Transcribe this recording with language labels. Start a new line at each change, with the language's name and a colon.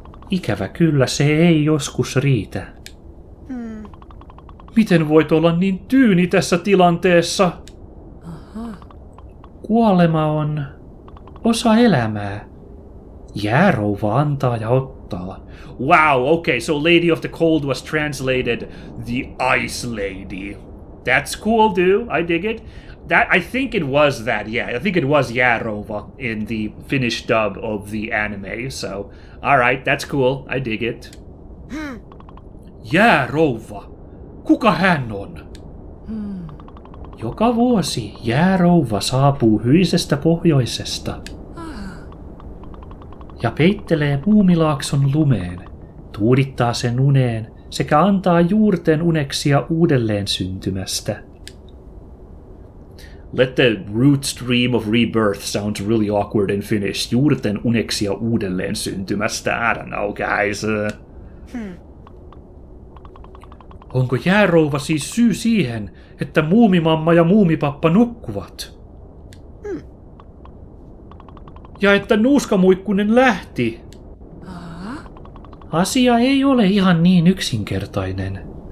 Finnish: Ikävä kyllä se ei joskus riitä. Miten voit olla niin tyyni tässä tilanteessa? Kuolema on osa elämää. Jäärouva antaa ja ottaa.
English: Wow, okay, so Lady of the Cold was translated the Ice Lady. That's cool, dude. I dig it. I think it was that, yeah. I think it was Jäärouva in the Finnish dub of the anime, so... Alright, that's cool. I dig it.
Finnish: Jäärouva. Kuka hän on? Joka vuosi jäärouva saapuu hyisestä pohjoisesta ja peittelee Muumilaakson lumeen, tuudittaa sen uneen sekä antaa juurten uneksia uudelleen syntymästä.
English: Let the root stream of rebirth sounds really awkward in Finnish.
Finnish: Juurten uneksia uudelleen syntymästä.
English: I don't know, guys.
Finnish: Onko jäärouva siis syy siihen, että muumimamma ja muumipappa nukkuvat? Ja että nuuskamuikkunen lähti? Asia ei ole ihan niin yksinkertainen.